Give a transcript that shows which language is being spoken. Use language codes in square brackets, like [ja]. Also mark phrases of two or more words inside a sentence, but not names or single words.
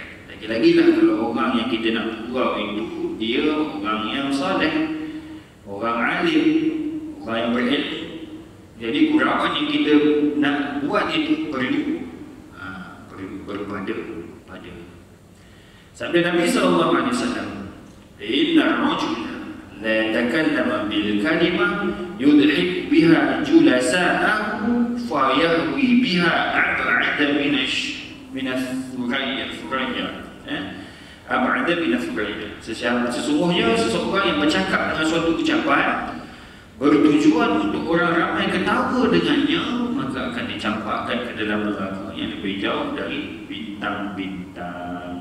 [ms] Lagi-lagi lah kalau orang yang kita nak bergurau itu dia orang yang soleh, orang alim, orang yang berilmu. Jadi gurauan yang kita nak buat itu perlu berpada. Sabda Nabi SAW, [ar] إن الرجل ليتكلم بالكلمة يضحك بها جلساءه فيهوي بها أبعد [ms] sesungguhnya seseorang yang bercakap dengan suatu ucapan bertujuan untuk orang ramai ketawa dengannya, maka akan dicampakkan ke dalam neraka yang lebih jauh dari bintang-bintang.